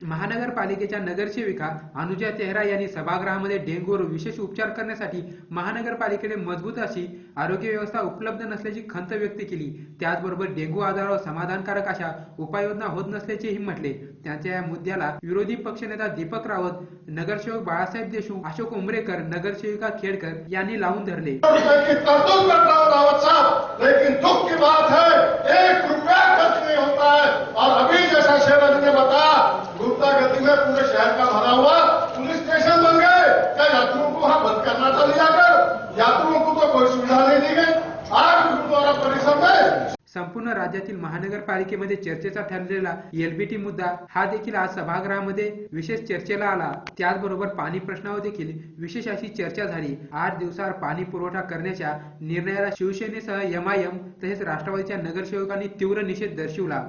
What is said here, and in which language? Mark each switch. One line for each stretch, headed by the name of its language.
Marathi: महानगरपालिकेच्या नगरसेविका अनुजा तेहरा यांनी सभागृहामध्ये डेंग्यूवर विशेष उपचार करण्यासाठी महानगरपालिकेने मजबूत अशी आरोग्य व्यवस्था उपलब्ध नसल्याची खंत व्यक्त केली. त्याचबरोबर डेंग्यू आजारावर समाधानकारक अशा उपाययोजना होत नसल्याचेही म्हटले. त्यांच्या या मुद्द्याला विरोधी पक्षनेता दीपक रावत, नगरसेवक बाळासाहेब देशमुख, अशोक उमरेकर, नगरसेविका खेडकर यांनी लावून धरले.
Hindi: लेकिन दुख की बात है 1 रुपया खर्च नहीं होता है और अभी जैसा शेरवानी ने बताया गुप्ता गति में पूरे शहर का भरा हुआ पुलिस स्टेशन बन गए. क्या यात्रियों को वहां बंद करना था ले जाकर? यात्रियों को तो कोई सुविधा नहीं दी गई. आज गुरुद्वारा परिसर में
Marathi: संपूर्ण राज्यातील महानगरपालिकेमध्ये चर्चेचा ठरलेला एलबीटी मुद्दा हा देखील आज सभागृहामध्ये विशेष चर्चेला आला. त्याचबरोबर पाणी प्रश्नावर देखील विशेष अशी चर्चा झाली. 8 दिवसाआड पाणी पुरवठा करण्याच्या निर्णयाला शिवसेनेसह एमआयएम तसेच राष्ट्रवादीच्या नगरसेवकांनी तीव्र निषेध दर्शवला.